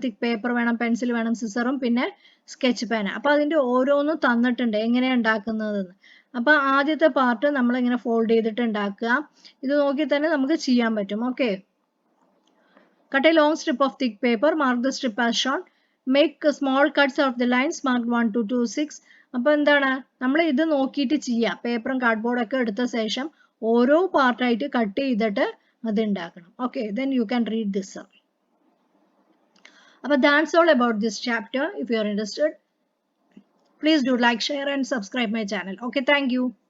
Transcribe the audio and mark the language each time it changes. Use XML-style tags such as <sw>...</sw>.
<ml>തിക്ക് paper വേണം, pencil വേണം, സിസറും പിന്നെ സ്കെച്ച് പേന. അപ്പൊ അതിന്റെ ഓരോന്നും തന്നിട്ടുണ്ട് എങ്ങനെയാണ് ഉണ്ടാക്കുന്നതെന്ന്. അപ്പൊ ആദ്യത്തെ പാർട്ട് നമ്മൾ ഇങ്ങനെ ഫോൾഡ് ചെയ്തിട്ട് ഉണ്ടാക്കുക. ഇത് നോക്കി തന്നെ നമുക്ക് ചെയ്യാൻ പറ്റും. Okay.</ml> <en>Cut a long strip of thick paper, mark the strip as shown. Make small cuts of the lines marked 1 to 2, 6.</en> <ml>അപ്പൊ എന്താണ് നമ്മൾ ഇത് നോക്കിയിട്ട് ചെയ്യുക. പേപ്പറും കാർഡ്ബോർഡും ഒക്കെ എടുത്ത ശേഷം ഓരോ പാർട്ടായിട്ട് കട്ട് ചെയ്തിട്ട് അത് ഉണ്ടാക്കണം.</ml> <en>Okay, then you can read this. അപ്പോൾ that's all about this chapter. If you are interested, please do like, share and subscribe my channel. Okay, thank you.</en>